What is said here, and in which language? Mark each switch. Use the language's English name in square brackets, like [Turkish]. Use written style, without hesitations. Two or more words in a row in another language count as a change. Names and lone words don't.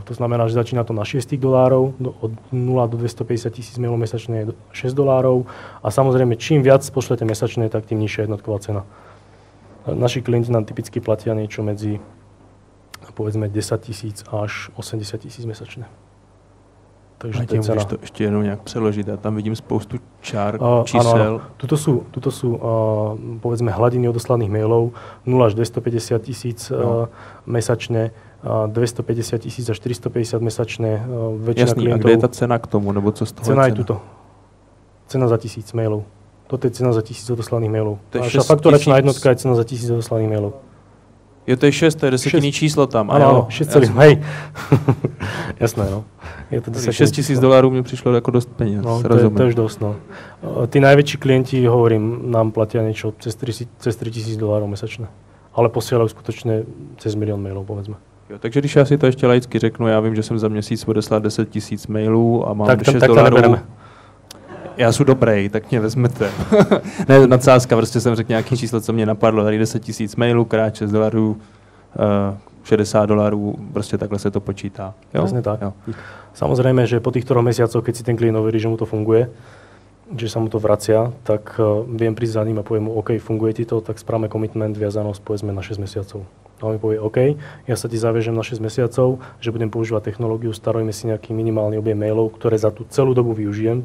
[Slovak] To znamená, že začína to na $6, od 0 do 250 000 mailov mesačne je $6. A samozrejme, čím viac pošlete mesačne, tak tým nižšia jednotková cena. Naši klienti nám typicky platia niečo medzi povedzme 10 000 až 80 000 mesačne. Takže to je cena. [Czech] To ještě jenom nějak přeložit. Já tam vidím spoustu čísel. [Slovak] Áno. Tuto sú povedzme hladiny odoslaných mailov 0 až 250 000 mesačne, 250 000 až 450 mesačne. Väčšina [Czech] Jasný, [Slovak] klientov. [Czech] A kde je ta cena k tomu? Nebo co z toho [Slovak] cena je tuto. Cena za 1000 mailov. Toto je cena za 1000 odoslaných mailov. Naša fakturačná jednotka je cena za 1000 odoslaných mailov. [Czech] Jo, to je 6, to je desetinný číslo tam. [Slovak] Áno, 6 hej. Jasné, no. [Czech] Je to $6,000 mi přišlo jako dost peněz. [Slovak] No, to je už dosť, no. Tí najväčší klienti, hovorím, nám platia niečo cez $3,000 mesačne. Ale posielajú skutočne cez 1 000 000 mailov, povedzme. [Czech] Jo, takže když já si to ještě laicky řeknu, já vím, že jsem za měsíc odeslal 10 000 mailů a mám tak, $6. Tak to nebereme. Já jsem dobrý, tak mě vezmete. Ne, nadsázka, prostě jsem řekl nějaký číslo, co mě napadlo, tady 10 000 mailů, krát $6, $60, prostě takhle se to počítá. Jo? [Slovak] Presne tak. [Czech] Jo. [Slovak] Samozrejme, že po tých 3 mesiacoch, keď si ten klient overí, že mu to funguje, že sa mu to vracia, tak viem prísť za ním a poviem mu, OK, funguje ti to, tak správame commitment, viazanosť, povedzme na 6 mesiacov. A on mi povie, OK, ja sa ti zaviažem na 6 mesiacov, že budem používať technológiu, starojme si nejaký minimálny objem mailov, ktoré za tú celú dobu využijem.